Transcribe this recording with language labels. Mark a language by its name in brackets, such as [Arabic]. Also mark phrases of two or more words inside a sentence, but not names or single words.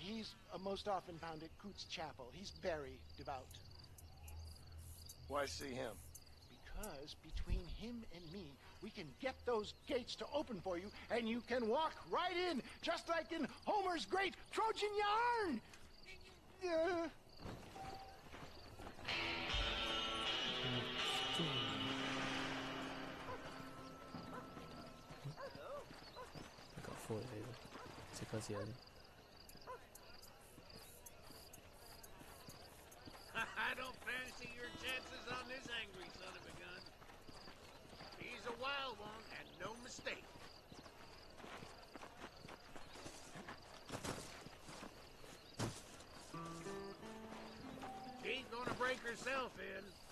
[English] He's most often found at Coots Chapel. He's very devout. Why see him? Because between him and me, we can get those gates to open for you, and you can walk right in, just like in Homer's great Trojan yarn! [Cantonese] 搞副嚟嘅，即刻試下先。 [English] I don't fancy your chances on this angry son of a gun. He's a wild one, and no mistake. She's gonna break herself in.